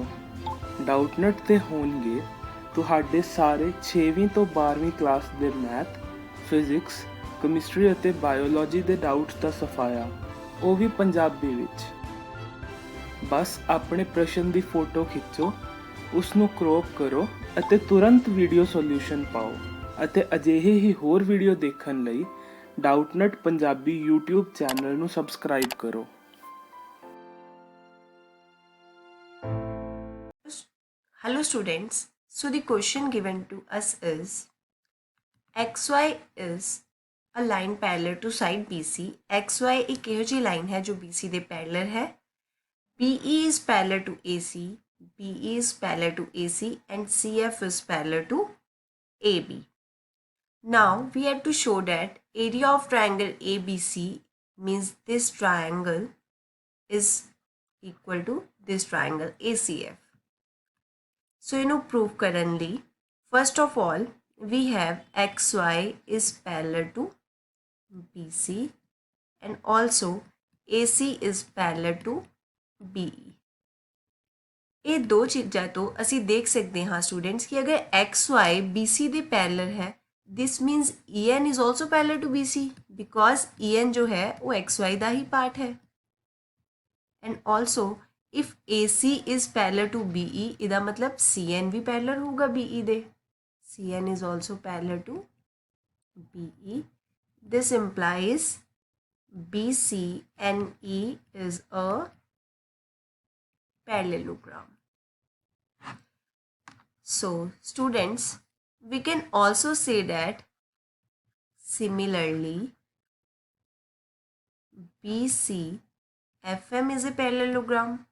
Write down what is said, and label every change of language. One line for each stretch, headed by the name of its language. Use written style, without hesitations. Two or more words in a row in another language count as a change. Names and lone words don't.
Punjabi: ਡਾਊਟਨਟ 'ਤੇ ਹੋਣਗੇ ਤੁਹਾਡੇ ਸਾਰੇ 6ਵੀਂ ਤੋਂ 12ਵੀਂ ਕਲਾਸ ਦੇ ਮੈਥ, ਫਿਜ਼ਿਕਸ, ਕੈਮਿਸਟਰੀ ਅਤੇ ਬਾਇਓਲੋਜੀ ਦੇ ਡਾਊਟਸ ਦਾ ਸਫਾਇਆ, ਉਹ ਵੀ ਪੰਜਾਬੀ ਵਿੱਚ। ਬਸ ਆਪਣੇ ਪ੍ਰਸ਼ਨ ਦੀ ਫੋਟੋ ਖਿੱਚੋ, ਉਸ ਨੂੰ ਕ੍ਰੌਪ ਕਰੋ ਅਤੇ ਤੁਰੰਤ
English: video solution
Punjabi: ਪਾਓ। ਅਤੇ ਅਜਿਹੇ ਹੀ ਹੋਰ ਵੀਡੀਓ ਦੇਖਣ ਲਈ ਡਾਊਟਨਟ ਪੰਜਾਬੀ YouTube ਚੈਨਲ ਨੂੰ ਸਬਸਕ੍ਰਾਈਬ ਕਰੋ।
English: Hello students, so the question given to us is XY is a line parallel to side BC.
Punjabi: XY एक ਇਹੋ ਜਿਹੀ line ਹੈ ਜੋ BC ਦੇ parallel ਹੈ।
English: BE is parallel to AC, BE is parallel to AC and CF is parallel to AB. Now we have to show that area of triangle ABC means this triangle is equal to this triangle ACF. So, proof currently, first of all, we have XY is parallel to BC and also AC is parallel to BE.
Punjabi: ਇਹ ਦੋ ਚੀਜ਼ਾਂ ਤੋਂ ਅਸੀਂ ਦੇਖ ਸਕਦੇ ਹਾਂ ਸਟੂਡੈਂਟਸ ਕਿ ਅਗਰ XY BC ਦੇ ਪੈਰਲਲ ਹੈ,
English: this means EN is also parallel to BC because EN
Punjabi: ਜੋ ਹੈ ਉਹ XY ਦਾ ਹੀ ਪਾਰਟ ਹੈ।
English: And also if AC is parallel to BE,
Punjabi: ਇਹਦਾ ਮਤਲਬ CN ਵੀ parallel ਹੋਊਗਾ BE ਦੇ।
English: CN is also parallel to BE. This implies BCNE is a parallelogram. So students, we can also say that similarly BCFM is a parallelogram.